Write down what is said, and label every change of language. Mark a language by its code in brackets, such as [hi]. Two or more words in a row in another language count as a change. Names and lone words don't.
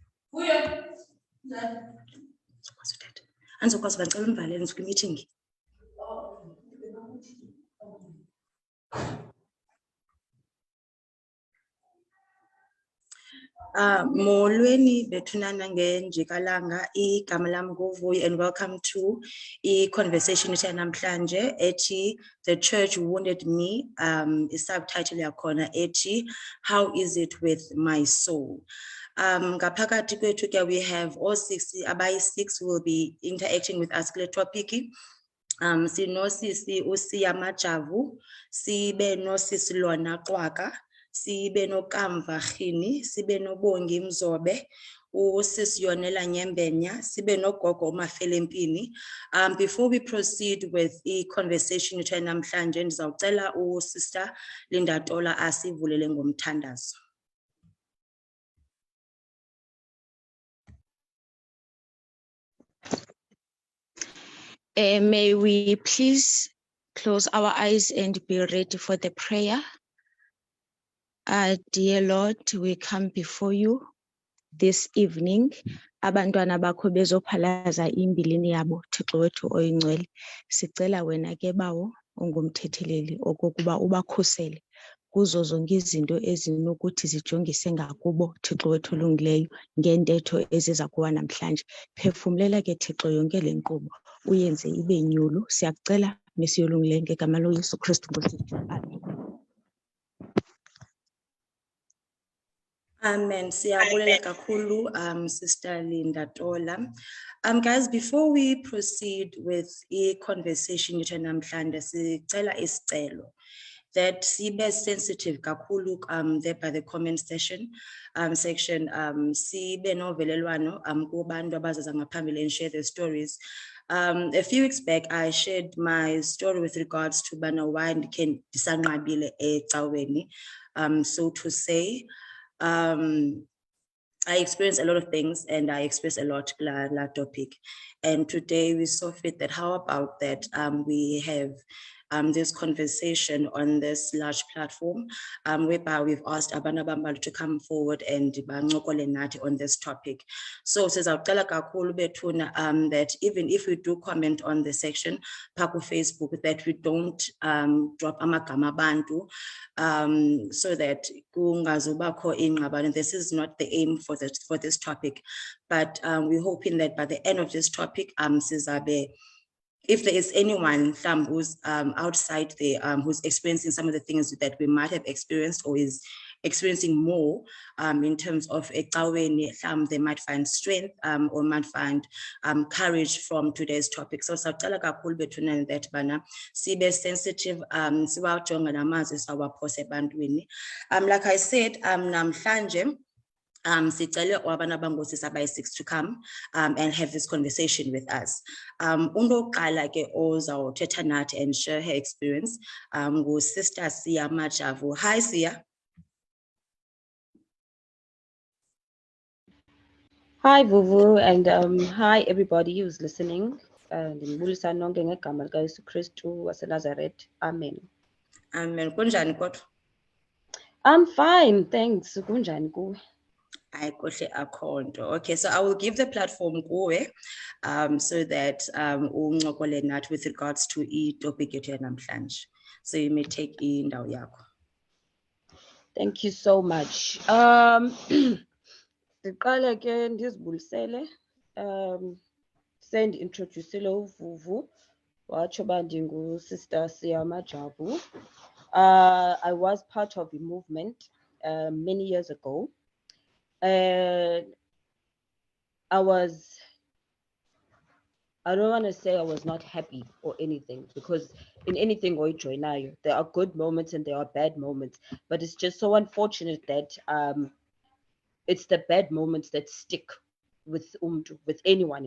[xh] Molweni bethunana ngenjikalanga igama lam nguVuyi [en] and welcome to conversation [xh] namhlanje ethi The Church Wounded Me. Subtitle yakhona ethi How is it with my soul? Ngaphakathi kwethu ke [en] we have all six will be interacting with us kule topic. [xh] Sinosisi uSiya Majavu, sibe nosisi Lona Qwaka, sibe noKamva Khini, sibe noBongi Mzobe, uSisi Yonela Nyembenya, sibe noGogo Mafelempini. [en] Before we proceed with the conversation [xh] namhlanje ndizawucela uSister Linda Tola asivulele ngomthandazo. [en] May we please close our eyes and be ready for the prayer. Dear Lord, we come before you this evening. [xh] Abantwana bakho bezophalaza imbilini yabo, Thixo wethu oyingcwele. Sicela wena ke bawo ungumthetheleli okokuba ubakhusele kuzo zonke izinto ezinokuthi zijongise ngakubo, Thixo wethu olungileyo, ngentetho eziza kuwa namhlanje. Phefumlela ke Thixo yonke le nkqubo uyenze ibe nyulu. Siyakucela mesiyolungileyo ngegama loYesu Kristu Nkosi yethu. Amen. Amen. Siyabulela kakhulu, Sister Linda Tola. [en] Guys, before we proceed with a conversation [xh] namhlanje, sicela isicelo [en] that [xh] sibe sensitive kakhulu [en] there by the comment section section, [xh] sibe novelelwano kubantu abazaza ngaphambili [en] and share their stories. A few weeks back, I shared my story with regards to bana why ndikhe ndisanqabile ecaweni, so to say. I experienced a lot of things and I expressed a lot la topic. And today we saw fit that how about that we have this conversation on this large platform whereby we've asked Abana Bambal to come forward and [xh] banqokole nathi [en] on this topic. So [xh] sizawucela kakhulu bethuna [en] that even if we do comment on the section Paku Facebook, that we don't drop [xh] amagama abantu [en] so that [xh] kungazubakho ingxabano. [en] This is not the aim for this topic, but we're hoping that by the end of this topic sizabe, if there is anyone who's outside there who's experiencing some of the things that we might have experienced or is experiencing more in terms of they might find strength or might find courage from today's topic. [xh] So sacala kakhulu bethuna that bana sibe sensitive siwajonga namazwi sawaphose ebantwini. [en] Like I said, [xh] namhlanje sicele wabana bangosisi abayi-6 [en] to come and have this conversation with us. [xh] Undoqala ke ozawuthetha nathi [en] and share her experience [xh] Sister Siya Majavu. Hi Siya. [en] Hi Vuvu, and hi everybody who's listening. [xh] Ndibulisa nonke ngegama likaYesu Kristu waseNazaretha. Amen. Amen. Kunjani kodwa? [en] I'm fine, thanks. [xh] Kunjani kuwe? [en] Okay, so I will give the platform kuwe so that [xh] unqokole nathi [en] with regards to topic [xh] yethu namhlanje. [en] So you may take [xh] indawo yakho. [en] Thank you so much. [xh] Ndiqale ke ndizibulisele sendintroducele uVuvu watsho uba ndinguSister Siya Majavu. [en] I was part of a movement many years ago. I don't want to say I was not happy or anything, because in anything we join now, there are good moments and there are bad moments, but it's just so unfortunate that it's the bad moments that stick with anyone.